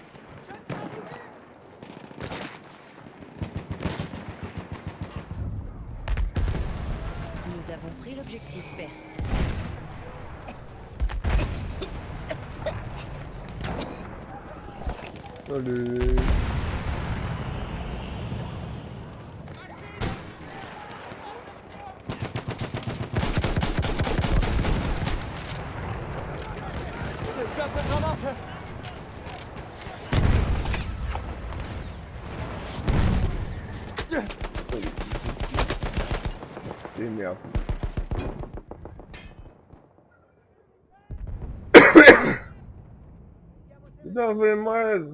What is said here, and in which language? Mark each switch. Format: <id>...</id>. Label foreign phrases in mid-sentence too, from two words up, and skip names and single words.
<fr>Nous avons pris l'objectif perte. Allez.</fr> <de>Ich werfe eine Granate.</de> <fr>Et merde. Putain, mais Miles.</fr>